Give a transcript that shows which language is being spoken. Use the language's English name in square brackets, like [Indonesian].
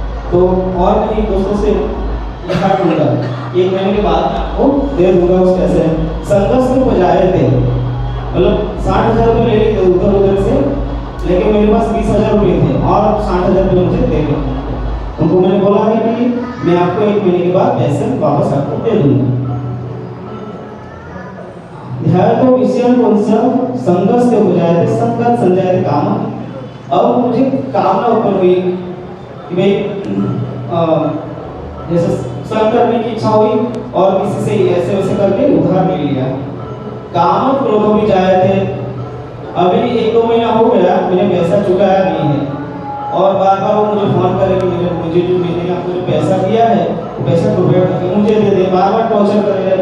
[Hindi] तो और नहीं दोस्तों से लिखा दूंगा, 1 महीने के बाद वो दे दूंगा उस पैसे। [Sanskrit] संगस्ते उपजायते, [Hindi] मतलब 60,000 रुपये ले लेते उधर उधर से, लेकिन मेरे पास 20,000 रुपये थे और 60,000 रुपये मुझे देने। उनको मैंने बोला है कि मैं आपको 1 महीने के बाद पैसे वापस आपको दे दूंगा। [Sanskrit] ध्यायतो विषयान् पुरुषः संगस्ते उपजायते संगात् संजायते कामः। [Hindi] अब मुझे कामना उत्पन्न हुई कि भाई जैसे संग करने की इच्छा हुई और किसी से ऐसे वैसे करके उधार ले लिया। [Sanskrit] कामः क्रोधो विजायते, [Hindi] अभी 1-2 महीना हो गया, मैंने पैसा चुकाया नहीं है और बार बार वो मुझे फोन करे कि मुझे जो मैंने आपको जो पैसा दिया है वो पैसा कृपया करके मुझे दे दे, बार बार टॉर्चर कर रहे हैं।